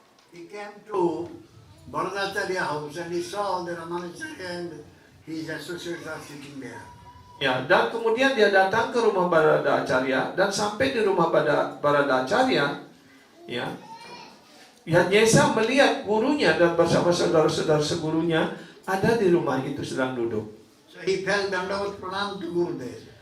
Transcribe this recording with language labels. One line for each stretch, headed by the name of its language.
English: He came to Baradacharya house and he saw the Ramanacharya and his associates are sitting there.
Indonesian: Ya, dan kemudian dia datang ke rumah Barada Acarya, dan sampai di rumah Barada Acarya, ya, Yadnyesa melihat gurunya dan bersama saudara-saudara segurunya ada di rumah itu sedang duduk.
English: So he fell Dandavat Pranam to Gurudev.